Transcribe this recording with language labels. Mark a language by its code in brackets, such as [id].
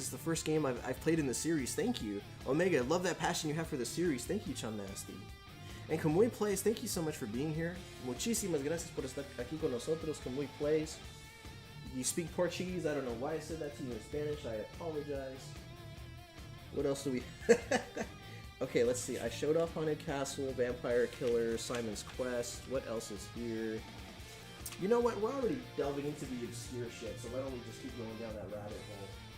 [en] It's the first game I've played in the series. Thank you. Omega, love that passion you have for the series. Thank you, Chum Nasty. And Kamui Plays, thank you so much for being here. [es] Muchísimas gracias por estar aquí con nosotros. [en] Kamui Plays. You speak Portuguese. I don't know why I said that to you in Spanish. I apologize. What else do we... Okay, let's see. I showed off Haunted Castle, Vampire Killer, Simon's Quest. What else is here? You know what? We're already delving into the obscure shit, so why don't we just keep going down that rabbit hole?